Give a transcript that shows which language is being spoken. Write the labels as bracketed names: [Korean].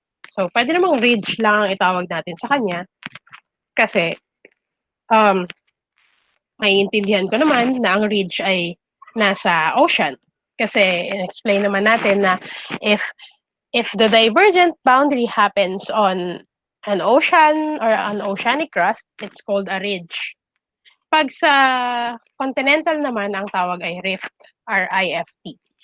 [Filipino] So, pwede namang ridge lang ang itawag natin sa kanya kasi maiintindihan ko naman na ang ridge ay nasa ocean. Kasi explain naman natin na [English] if the divergent boundary happens on an ocean or an oceanic crust, it's called a ridge. [Filipino] Pag sa continental naman, ang tawag ay rift, R-I-F-T.